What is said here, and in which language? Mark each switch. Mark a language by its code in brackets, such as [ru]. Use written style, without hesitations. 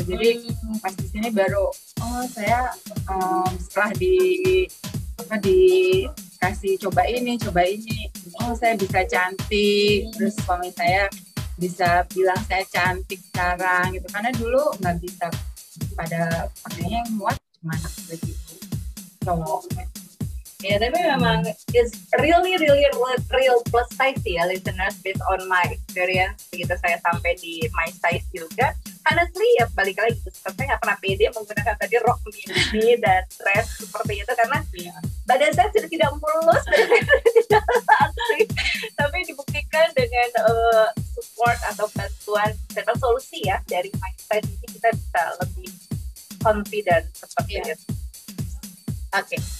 [id] Jadi pas di sini baru saya setelah dikasih coba ini, saya bisa cantik, terus suami saya bisa bilang saya cantik sekarang gitu, karena dulu nggak bisa, pada pakainya yang muat cuma baju cowok. Ya, tapi memang [en] is really real plus size ya, listeners, based on my experience. [id] Begitu saya sampai di My Size juga, honestly ya balik lagi, saya nggak pernah pede menggunakan tadi rok mini dan dress seperti itu karena badan saya sudah tidak mulus dan tidak asli. Tapi dibuktikan dengan support atau bantuan dan solusi ya dari My Size ini, kita bisa lebih confident seperti itu. Oke.